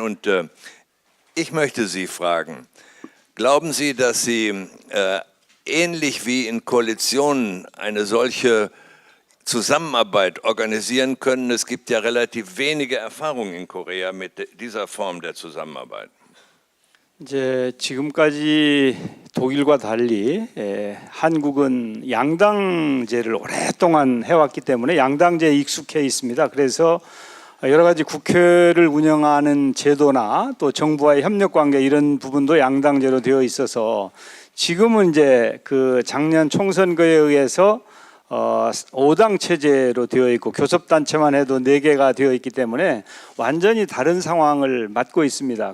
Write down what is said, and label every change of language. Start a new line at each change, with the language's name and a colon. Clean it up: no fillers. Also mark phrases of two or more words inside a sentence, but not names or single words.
German: Und ich möchte Sie fragen, glauben Sie, dass Sie ähnlich wie in Koalitionen eine solche Zusammenarbeit organisieren können? Es gibt ja relativ wenige Erfahrungen in Korea mit dieser Form der Zusammenarbeit.
Korean: 이제 지금까지 독일과 달리 한국은 양당제를 오랫동안 해왔기 때문에 양당제에 익숙해 있습니다. 그래서 여러 가지 국회를 운영하는 제도나 또 정부와의 협력 관계 이런 부분도 양당제로 되어 있어서 지금은 이제 그 작년 총선거에 의해서 5당 체제로 되어 있고 교섭단체만 해도 4개가 되어 있기 때문에 완전히 다른 상황을 맞고 있습니다.